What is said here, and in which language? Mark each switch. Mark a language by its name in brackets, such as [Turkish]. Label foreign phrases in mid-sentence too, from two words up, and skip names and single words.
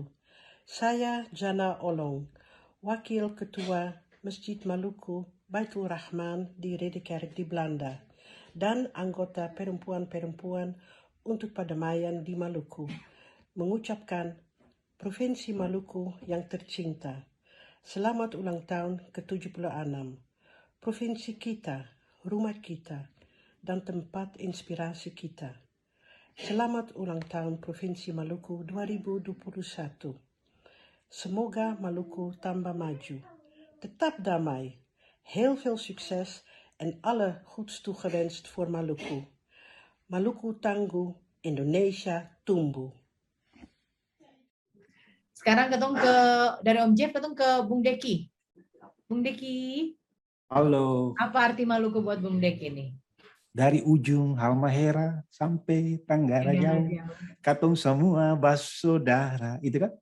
[Indonesian] Saya Jana Olong, Wakil Ketua Masjid Maluku Baitul Rahman di Ridderkerk di Belanda, dan anggota perempuan-perempuan untuk perdamaian di Maluku, mengucapkan Provinsi Maluku yang tercinta, selamat ulang tahun ke-76. Provinsi kita, rumah kita, dan tempat inspirasi kita. Selamat ulang tahun Provinsi Maluku 2021. Semoga Maluku tambah maju, tetap damai, [Dutch] heel veel succes en alle goeds toegewenst voor Maluku. [Indonesian] Maluku tangguh, Indonesia tumbuh. Sekarang ketemu dari Om Jeff ketemu ke Bung Deki. Bung Deki. Halo. Apa arti Maluku buat Bung Deki nih? Dari ujung Halmahera sampai Tenggara jauh, katong semua bersaudara, itu kan?